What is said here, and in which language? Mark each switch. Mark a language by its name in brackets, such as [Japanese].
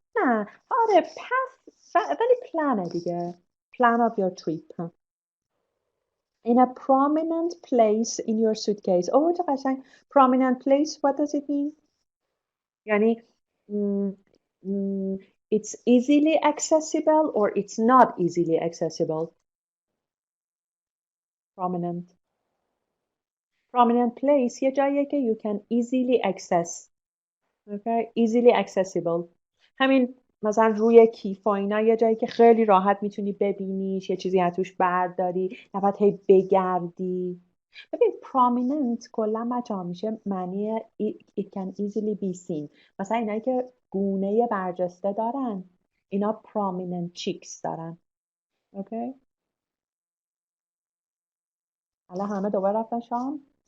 [Persian] نه آره path ولی planه دیگه. [English] Plan of your trip. In a prominent place in your suitcase. [Persian] Oh چه قشنگ. [English] Prominent place, what does it mean? یعنی mm, mm, it's easily accessible or it's not easily accessible. Prominent. Prominent place [Persian] یه جاییه که [English] you can easily access. Okay? Easily accessible. [Persian] همین مثلا روی کیف و اینا یه جایی که خیلی راحت میتونی ببینیش، یه چیزی از توش برداری، نباید هی بگردی. [English] ببین prominent کلا بچه‌ها میشه معنی it can easily be seen. [Persian] مثلا اینایی که گونه برجسته دارن اینا prominent cheeks دارن. اوکی؟ حالا همه دوباره رفتن شام.